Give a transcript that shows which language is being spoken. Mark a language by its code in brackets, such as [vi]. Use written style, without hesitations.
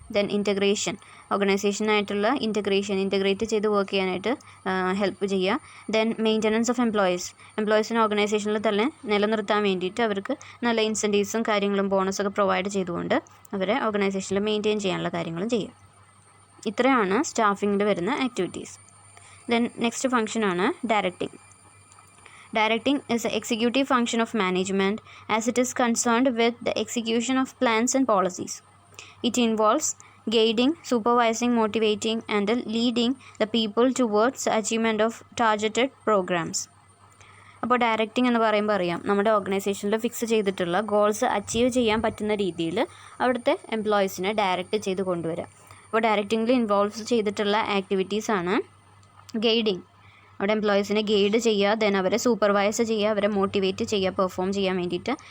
[ml] Then integration, ഓർഗനൈസേഷനായിട്ടുള്ള integrate ചെയ്ത് work ചെയ്യാനായിട്ട് help ചെയ്യുക. ദെൻ [en] maintenance of എംപ്ലോയീസിനെ [ml] ഓർഗനൈസേഷനിൽ തന്നെ നിലനിർത്താൻ വേണ്ടിയിട്ട് അവർക്ക് നല്ല ഇൻസെൻറ്റീവ്സും കാര്യങ്ങളും ബോണസൊക്കെ പ്രൊവൈഡ് ചെയ്തുകൊണ്ട് അവരെ ഓർഗനൈസേഷനിൽ മെയിൻറ്റെയിൻ ചെയ്യാനുള്ള കാര്യങ്ങളും ചെയ്യുക. ഇത്രയാണ് സ്റ്റാഫിങ്ങിൽ വരുന്ന ആക്ടിവിറ്റീസ്. ദെൻ നെക്സ്റ്റ് ഫംഗ്ഷനാണ് directing. [en] Directing is the executive function of management as it is concerned with the execution of plans and policies. It involves guiding, supervising, motivating, and leading the people towards the achievement of targeted programs. [ml] അപ്പോൾ directing എന്ന് പറയുമ്പോൾ അറിയാം, നമ്മുടെ ഓർഗനൈസേഷനിൽ fix ചെയ്തിട്ടുള്ള goals achieve ചെയ്യാൻ പറ്റുന്ന രീതിയിൽ അവിടുത്തെ എംപ്ലോയീസിനെ ഡയറക്റ്റ് ചെയ്ത് കൊണ്ടുവരിക. അപ്പോൾ ഡയറക്റ്റിംഗിൽ ഇൻവോൾവ് ചെയ്തിട്ടുള്ള ആക്ടിവിറ്റീസാണ് ഗൈഡിങ്, അവിടെ എംപ്ലോയീസിനെ ഗൈഡ് ചെയ്യുക. ദെൻ അവരെ സൂപ്പർവൈസ് ചെയ്യുക, അവരെ മോട്ടിവേറ്റ് ചെയ്യുക പെർഫോം ചെയ്യാൻ വേണ്ടിയിട്ട്.